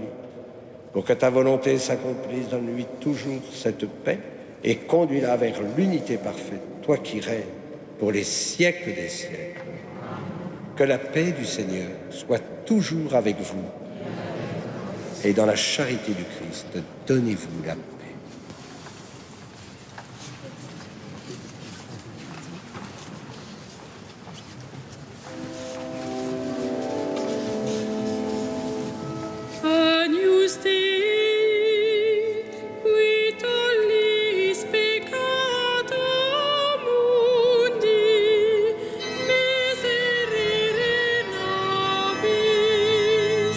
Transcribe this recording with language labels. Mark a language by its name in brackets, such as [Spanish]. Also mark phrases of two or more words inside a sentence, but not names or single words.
[French] Pour que ta volonté s'accomplisse, donne-lui toujours cette paix et conduis-la vers l'unité parfaite, toi qui règnes pour les siècles des siècles. Que la paix du Seigneur soit toujours avec vous et dans la charité du Christ, donnez-vous la paix. [Latin] Agnus Dei, qui tollis peccata mundi, miserere nobis.